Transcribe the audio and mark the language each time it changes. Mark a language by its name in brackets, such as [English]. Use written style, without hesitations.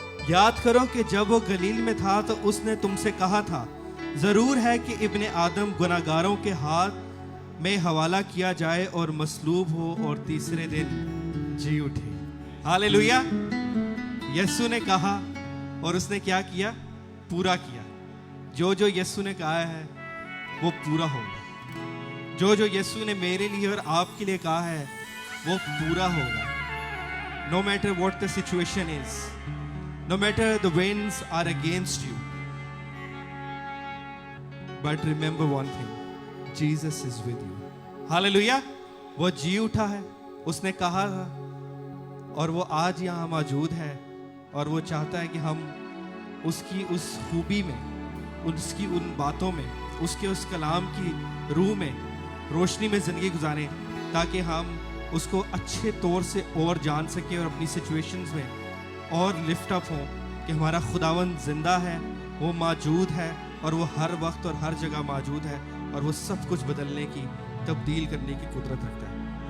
[Hindi] याद करो कि जब वो गलील में था तो उसने तुमसे कहा था, जरूर है कि इब्ने आदम गुनाहगारों के हाथ में हवाला किया जाए और मसलूब हो और तीसरे दिन जी उठे। हालेलुया। यीशु ने कहा और उसने क्या किया? पूरा किया। जो जो यीशु ने कहा है वो पूरा होगा। जो जो यीशु ने मेरे लिए और आपके लिए कहा है वो पूरा होगा। [English] No matter what the situation is, no matter the winds are against you, but remember one thing, Jesus is with you. Hallelujah. [Hindi] वो जी उठा है, उसने कहा था, और वो आज यहाँ मौजूद है, और वो चाहता है कि हम उसकी उस खूबी में, उसकी उन बातों में, उसके उस कलाम की रूह में, रोशनी में ज़िंदगी गुजारें, ताकि हम उसको अच्छे तौर से और जान सकें और अपनी सिचुएशंस में और लिफ्ट अप हों कि हमारा खुदावंद जिंदा है, वो मौजूद है, और वो हर वक्त और हर जगह मौजूद है, और वो सब कुछ बदलने की, तब्दील करने की कुदरत रखता है।